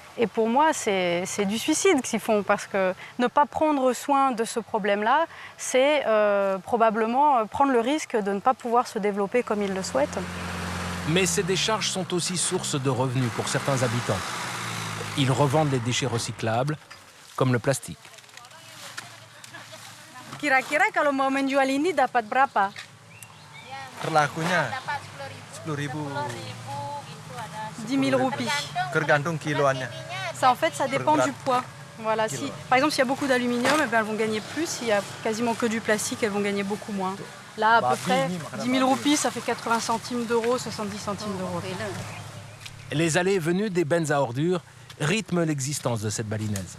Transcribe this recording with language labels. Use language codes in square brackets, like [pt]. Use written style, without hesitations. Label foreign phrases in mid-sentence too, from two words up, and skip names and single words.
[fr] Et pour moi, c'est du suicide qu'ils font, parce que ne pas prendre soin de ce problème-là, c'est probablement prendre le risque de ne pas pouvoir se développer comme ils le souhaitent. Mais ces décharges sont aussi source de revenus pour certains habitants. Ils revendent les déchets recyclables, comme le plastique. [id] Kira-kira kalau mau menjual ini dapat berapa? Per lakunya 10.000. [fr] 10 000 roupies. [id] Tergantung kiloannya. [fr] Ça, en fait, ça dépend du poids. Voilà, si, par exemple, s'il y a beaucoup d'aluminium, elles vont gagner plus. S'il y a quasiment que du plastique, elles vont gagner beaucoup moins. Là, à peu près, 10 000 roupies, ça fait 80 centimes d'euros, 70 centimes d'euros. Les allées et venues des bennes à ordures rythment l'existence de cette balinaise.